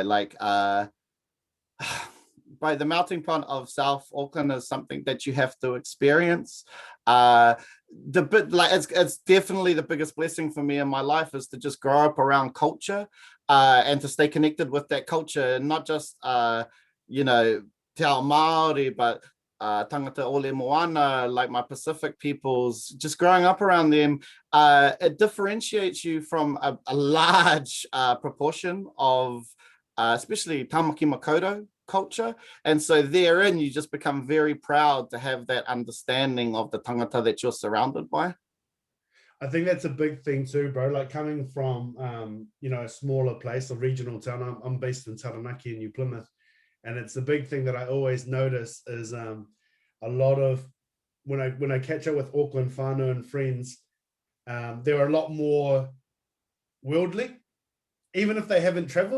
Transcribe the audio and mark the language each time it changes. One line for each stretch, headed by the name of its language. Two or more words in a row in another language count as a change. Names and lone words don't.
English: Like, by the melting pot of South Auckland is something that you have to experience. It's definitely the biggest blessing for me in my life is to just grow up around culture and to stay connected with that culture, and not just
Māori: te ao Māori,
English: but
Māori: tangata ole moana,
English: like my Pacific peoples. Just growing up around them, it differentiates you from a large proportion of especially tamaki makaurau culture, and so therein you just become very proud to have that understanding of the tangata that you're surrounded by. I think that's a big thing too, bro. Like coming from a smaller place, a regional town. I'm based in Taranaki in New Plymouth, and it's a big thing that I always notice is a lot of when I catch up with Auckland whānau and friends, they're a lot more worldly, even if they haven't traveled.